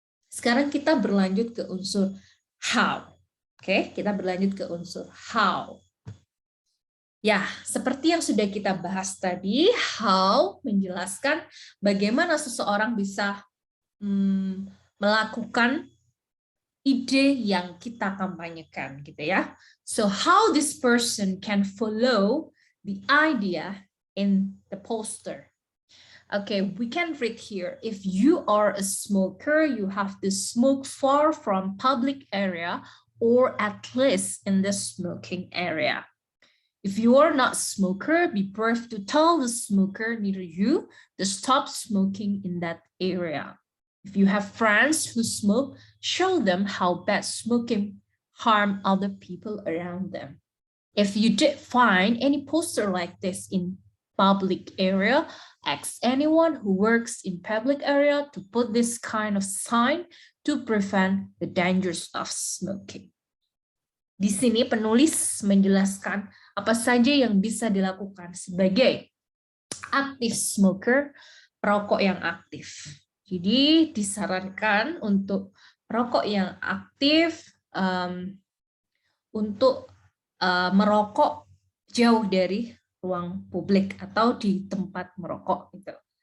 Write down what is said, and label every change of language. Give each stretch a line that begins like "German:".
Indonesian: Sekarang kita berlanjut ke unsur how. Oke, kita berlanjut ke unsur how. Ya, seperti yang sudah kita bahas tadi, how menjelaskan bagaimana seseorang bisa melakukan ide yang kita kampanyekan, gitu ya.
English: So how this person can follow the idea in the poster. Okay, we can read here. If you are a smoker, you have to smoke far from public area or at least in the smoking area. If you are not a smoker, be brave to tell the smoker near you to stop smoking in that area. If you have friends who smoke, show them how bad smoking harm other people around them. If you did find any poster like this in public area. Ask anyone who works in public area to put this kind of sign to prevent the dangers of smoking.
Indonesian: Di sini penulis menjelaskan apa saja yang bisa dilakukan sebagai
English: active smoker,
Indonesian: perokok yang aktif. Jadi disarankan untuk perokok yang aktif untuk merokok jauh dari ruang publik atau di tempat merokok. Gitu.